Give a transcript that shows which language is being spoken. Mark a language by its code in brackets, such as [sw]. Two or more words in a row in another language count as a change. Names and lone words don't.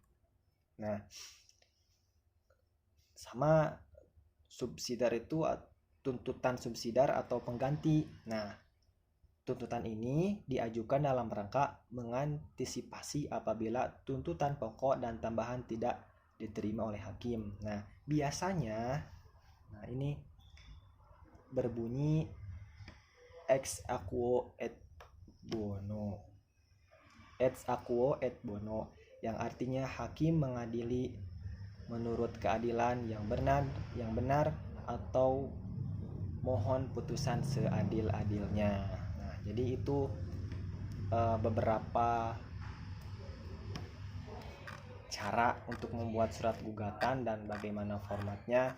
[id] Nah, sama subsidiar itu tuntutan subsidiar atau pengganti. Nah, tuntutan ini diajukan dalam rangka mengantisipasi apabila tuntutan pokok dan tambahan tidak diterima oleh hakim. Nah, biasanya ini berbunyi [la] ex aequo et bono. Ex aequo et bono [id] yang artinya hakim mengadili menurut keadilan yang benar atau mohon putusan seadil-adilnya. Nah, jadi itu beberapa cara untuk membuat surat gugatan dan bagaimana formatnya.